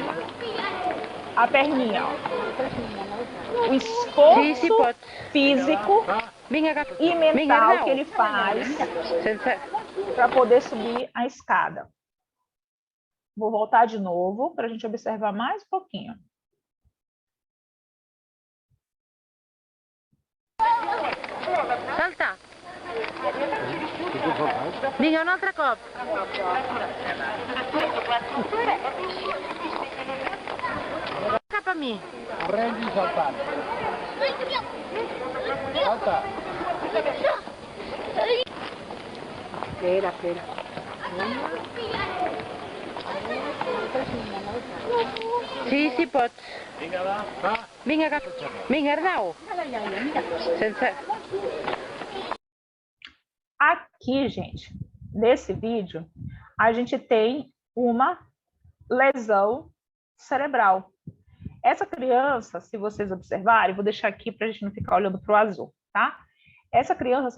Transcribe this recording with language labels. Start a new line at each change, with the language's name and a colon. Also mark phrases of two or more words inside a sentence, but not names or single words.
Portuguese: A perninha, ó. O esforço físico e mental que ele faz para poder subir a escada. Vou voltar de novo para a gente observar mais um pouquinho.
Catalan: Salta. Vinga, un altre cop. Cap a mi. Aprende a saltar. Salta. Espera. Sí, pots. Vinga, va. Vinga, Arnau. Sense...
Portuguese: Aqui, gente, nesse vídeo, a gente tem uma lesão cerebral. Essa criança, se vocês observarem, vou deixar aqui para a gente não ficar olhando para o azul, tá?